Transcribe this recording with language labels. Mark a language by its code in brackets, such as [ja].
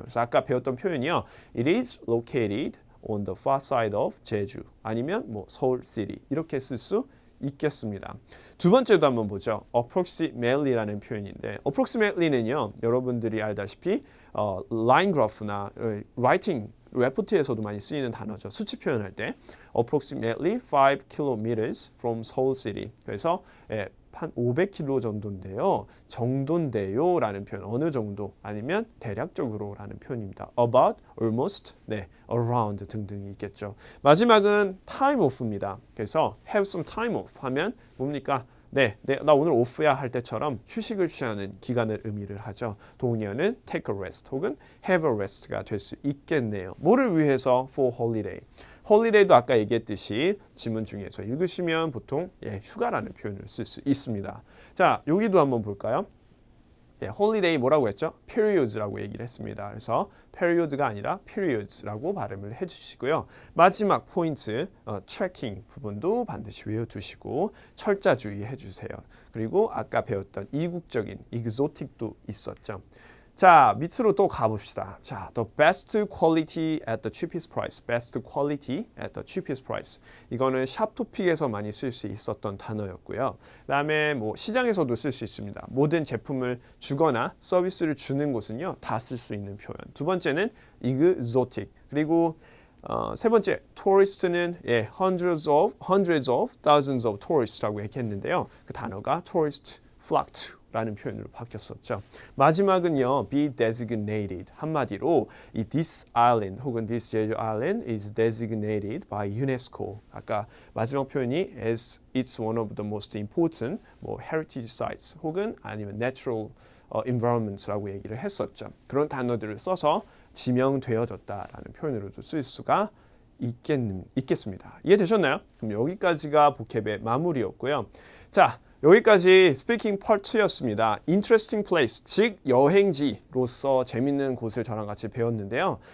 [ko] 그래서 아까 배웠던 표현이요, [en] it is located on the far side of [ko] 제주, 아니면 뭐 서울 city 이렇게 쓸 수 있겠습니다. 두 번째도 한번 보죠. approximately라는 표현인데 approximately는요. 여러분들이 알다시피 line graph나 writing 레포트에서도 많이 쓰이는 단어죠. [en] 수치 표현할 때 approximately 5 kilometers from Seoul City. [ko] 그래서 한 500km 정도인데요 라는 표현, 어느 정도 아니면 대략적으로 라는 표현입니다. about, almost, 네, around 등등이 있겠죠. 마지막은 time off입니다. 그래서 have some time off 하면 뭡니까? 네, 나 오늘 오프야 할 때처럼 휴식을 취하는 기간을 의미를 하죠. 동의어는 take a rest 혹은 have a rest가 될 수 있겠네요. 뭐를 위해서? for holiday. holiday도 아까 얘기했듯이 지문 중에서 읽으시면 보통 휴가라는 표현을 쓸 수 있습니다. 자, 여기도 한번 볼까요? holiday 뭐라고 했죠? periods라고 얘기를 했습니다. 그래서 period가 아니라 periods라고 발음을 해주시고요. 마지막 포인트, tracking 부분도 반드시 외워두시고 철자 주의해 주세요. 그리고 아까 배웠던 이국적인 exotic도 있었죠. 자, 밑으로 또 가봅시다. [en] 자, the best quality at the cheapest price. best quality at the cheapest price. [ko] 이거는 샵 토픽에서 많이 쓸 수 있었던 단어였고요. 그다음에 뭐 시장에서도 쓸 수 있습니다. 모든 제품을 주거나 서비스를 주는 곳은요, 다 쓸 수 있는 표현. 두 번째는 exotic. 그리고 세 번째, tourist는 hundreds of, thousands of tourist라고 얘기했는데요. 그 단어가 tourist flocked 라는 표현으로 바뀌었었죠. [en] 마지막은요, be designated. 한마디로 이 this island 혹은 this 제주 island is designated by UNESCO. 아까 마지막 표현이 as it's one of the most important heritage sites 혹은 [ko] 아니면 [en] natural environments라고 얘기를 했었죠. [ko] 그런 단어들을 써서 지명되어졌다라는 표현으로도 쓸 수가 있겠습니다. 이해되셨나요? 그럼 여기까지가 보캡의 마무리였고요. 자, 여기까지 스피킹 파트 2였습니다. Interesting place, 즉 여행지로서 재밌는 곳을 저랑 같이 배웠는데요.